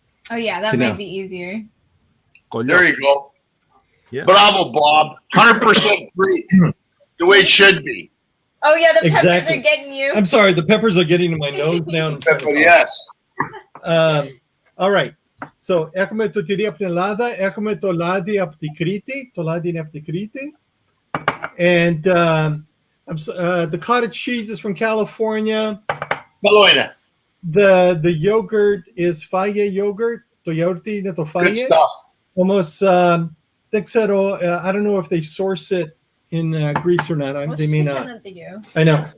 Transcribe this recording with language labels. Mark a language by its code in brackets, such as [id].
[en] Oh yeah, that might be easier. There you go. Yeah. Bravo, Bob. 100% Greek. The way it should be. Oh yeah, the peppers Exactly. are getting you. I'm sorry, the peppers are getting to my nose now. Yes. All right. [el] So έχουμε το τυρί από την Ελλάδα, έχουμε το λάδι από την Κρήτη, το λάδι είναι από την Κρήτη. [en] And the cottage cheese is from California. [el] Καλό είναι. [en] The yogurt is Faye yogurt. [el] Το γιαούρτι είναι το [en] Good [el] Faye. [en] stuff. Almost, [el] δεν ξέρω, [en] I don't know if they source it in Greece or not. They may not. I know.